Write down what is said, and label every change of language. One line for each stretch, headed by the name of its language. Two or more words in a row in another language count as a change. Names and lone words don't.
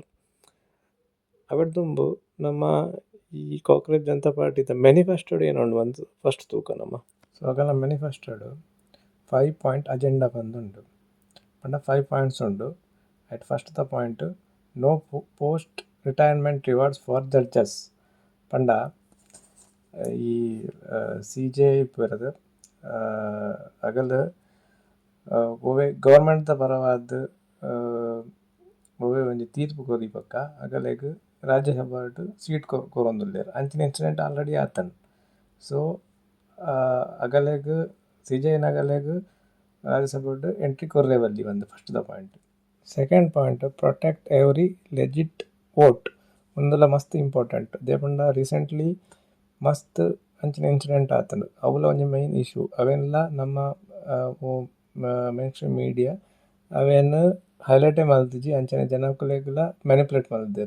Tulu: ಅವೆಡ್ ದುಂಬು ನಮ್ಮ ಈ ಕಾಕ್ರೋಚ್ ಜನತಾ ಪಾರ್ಟಿದ ಮ್ಯಾನಿಫೆಸ್ಟೋಡ್ ಏನೋ ಉಂಡು ಒಂದು ಫಸ್ಟ್ ತೂಕ ನಮ್ಮ ಸೊ ಅಗಲ ಮ್ಯಾನಿಫೆಸ್ಟೋಡು
English: 5 point agenda
Tulu: ಬಂದುಂಡು ಪಂಡ 5 ಪಾಯಿಂಟ್ಸ್ ಉಂಡು.
English: at first
Tulu: ದ
English: point no post retirement rewards for judges
Tulu: ಪಂಡ ಈ CJ ಪೂರದ್ ಅಗಲ್ ಒವ್ವೇ ಗೌರ್ಮೆಂಟ್‌ದ ಪರವಾದ್ ಒವ್ವೇ ಒಂಜಿ ತೀರ್ಪು ಕೊರಿಪಕ್ಕ ಅಗಲೆಗ್ ರಾಜ್ಯಸಭಾಟ್ ಸೀಟ್ ಕೊರೊಂದುಲ್ಲೆರ್ ಅಂಚಿನ
English: incident already
Tulu: ಆತನ್. ಸೊ ಅಗಲೆಗ್ CJ ಅಗಲೆಗ್ ರಾಜ್ಯಸಭಾಡ್ ಎಂಟ್ರಿ ಕೊರ್ರೆ ಬಲ್ಲಿ ಬಂದು ಫಸ್ಟ್ ದ ಪಾಯಿಂಟ್.
English: second point protect every legit vote
Tulu: ಉಂದುಲ ಮಸ್ತ್ ಇಂಪಾರ್ಟೆಂಟ್. ದೇ ಪಂಡ ರೀಸೆಂಟ್ಲಿ ಮಸ್ತ್ ಅಂಚಿನ ಇನ್ಸಿಡೆಂಟ್ ಆತಂಡು ಅವುಲ ಒಂಜಿ
English: main issue
Tulu: ಅವೆನ್ಲ ನಮ್ಮ
English: mainstream media
Tulu: ಅವೆನ್ ಹೈಲೈಟೇ ಮಲ್ತಿಜಿ ಅಂಚನೆ ಜನಕುಲೆಗ್ಲ ಮ್ಯಾನಿಪುಲೇಟ್ ಮಲ್ದೆರ್.